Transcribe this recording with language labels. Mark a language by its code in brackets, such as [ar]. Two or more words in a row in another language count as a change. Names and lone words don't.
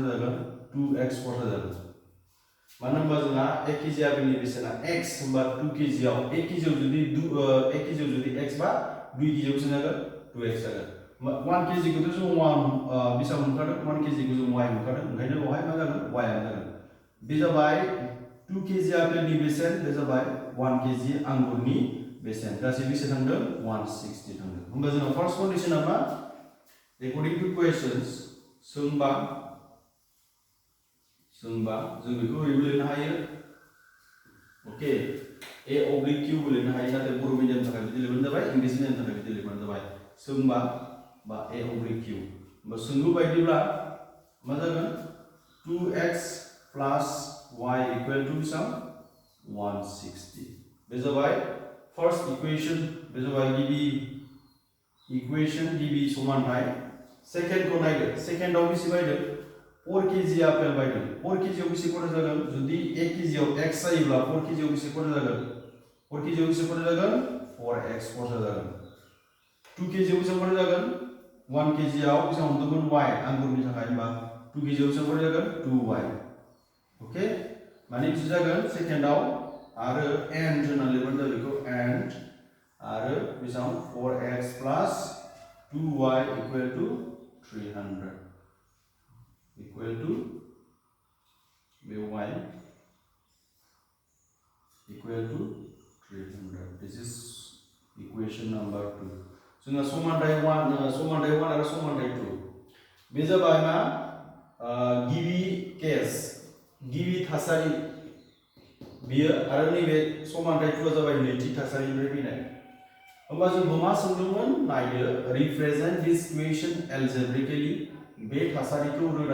[brx] जागोन 2x खरसा जागोन मानो होनबा जोंहा 1 केजि आपेलनि बेसेना x होमबा 2 केजियाव 1 केजियाव जुदि x बा 2 केजियाव बेसेबां जागोन 2x जागोन 1 केजिखौथ' जों 1 बेसेबां मोनखादों 1 केजिखौ जों y मोनखादों ओंखायनो बेवहाय मा जागोन y आनो जागोन बे जाबाय 2 केजि आपेलनि बेसेन बे जाबाय 1 केजि आंगुरनि बेसेन गासै बेसे थांदों 160 थांदों होमबा जोंहा फार्स्ट कन्डिशना मा [en] according to questions [brx] सोंबा जों बेखौ ओरैबो लिरनो हायो ओके [en] a oblique q [brx] बो लिरनो हायो नाथाय बर' मिडियामनि थाखाय बिदि लिरबानो जाबाय इंलिश मिडियामनि थाखाय बिदि लिरबानो जाबाय सोंबा बा [en] a oblique q [brx] होमबा सोंलु बायदिब्ला मा जागोन [en] 2x plus y equal to [brx] बेसेबां 160 बे जाबाय फार्स्ट इक्वेशन बे जाबाय गिबि इक्वेशन गिबि समानथाय सेकेन्डखौ नायदो सेकेन्डआव बेसे बायदों 4 केजि आपेल बायदों 4 केजियाव बेसे खरसा जागोन जुदि 1 केजियाव x जायोब्ला 4 केजियाव बेसे खरसा जागोन 4 केजियाव बेसे खरसा जागोन 4x खरसा जागोन 2 केजियाव बेसे खरसा जागोन 1 केजियाव बेसे हमदोंमोन y आंगुरनि थाखाय होनबा 2 केजियाव बेसे खरसा जागोन 2y ओके माने बेसे जागोन सेकेन्डआव आरो एन्ड होनना लिरबानो जाबाय बेखौ एन्ड आरो बेसेबां [en] 4x plus 2y equal to 300 equal to y equal to 300 this is equation number 2 [brx] जोंहा समानथाय 1 आरो समानथाय 2 बे जाबाय मा गिबि केस गिबि थासारि बियो आरो नैबे समानथाय 2 जाबाय नैथि थासारिनिफ्राय फैनाय होमबा जोंखौ मा सोंदोंमोन नायदो [en] represent this equation algebraically [brx] बे थासारिखौ रोदा